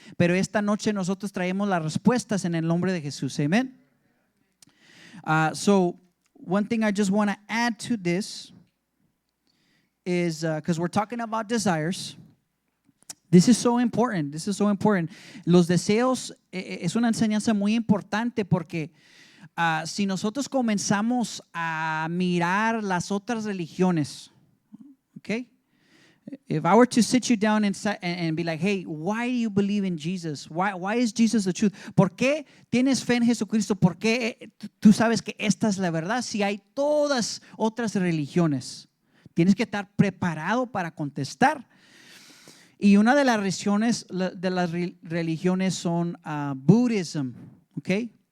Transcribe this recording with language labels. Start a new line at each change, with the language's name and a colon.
Spanish: Pero esta noche nosotros traemos las respuestas en el nombre de Jesús. Amen.
English: So one thing I just want to add to this is because we're talking about desires. This is so important. This is so important.
Spanish: Los deseos es una enseñanza muy importante, porque si nosotros comenzamos a mirar las otras religiones, okay?
English: If I were to sit you down and be like, hey, why do you believe in Jesus? Why is Jesus the truth?
Spanish: ¿Por qué tienes fe en Jesucristo? ¿Por qué tú sabes que esta es la verdad si hay todas otras religiones? Tienes que estar preparado para contestar. Y una de las religiones son Buddhism, okay?